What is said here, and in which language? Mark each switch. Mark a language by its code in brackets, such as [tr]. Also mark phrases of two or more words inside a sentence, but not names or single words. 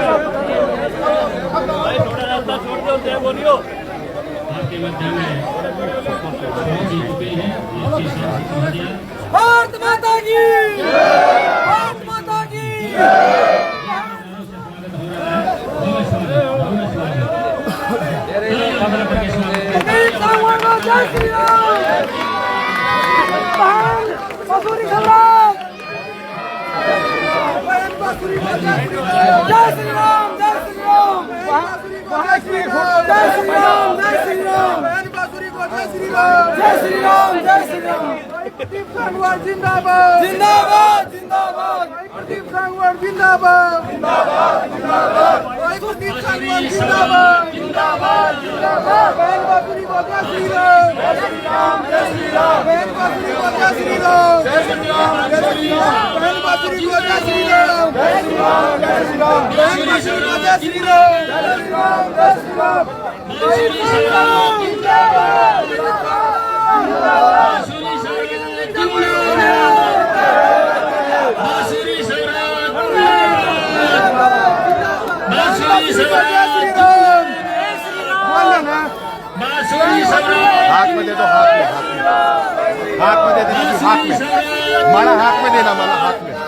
[hi] थोड़ा रास्ता छोड़ दो, जय बोलियो। आपके मध्य में पहुंच ही चुके हैं आपकी सांसद महोदया। भारत माता की, भारत माता की। स्वागत हो रहा है, भव्य स्वागत, भव्य स्वागत। जय श्री राम। मसूरी सम्राट जय श्री राम, जय श्री राम, जय श्री राम, जय श्री राम, जय श्री राम, जय श्री राम, जय श्री राम। प्रदीप सांगवान जिंदाबाद, जिंदाबाद, जिंदाबाद। प्रदीप सांगवान जिंदाबाद, जिंदाबाद, जिंदाबाद। प्रदीप सांगवान जिंदाबाद, जिंदाबाद, जिंदाबाद। बहन बासुरी को जय श्री राम, जय श्री राम, जय श्री राम। बहन बासुरी को जय श्री राम, जय श्री राम, जय श्री राम। बहन बासुरी को जय श्री राम, जय श्री राम, जय श्री राम। बहन बासुरी को जय श्री राम, जय श्री राम, जय श्री राम। प्रदीप सांगवान जिंदाबाद, जिंदाबाद। बांसुरी सम्राट, बांसुरी सम्राट, बांसुरी सम्राट। हाथ में दे दो, हाथ में दे दो, हाथ में माला, हाथ में देना, माला हाथ में।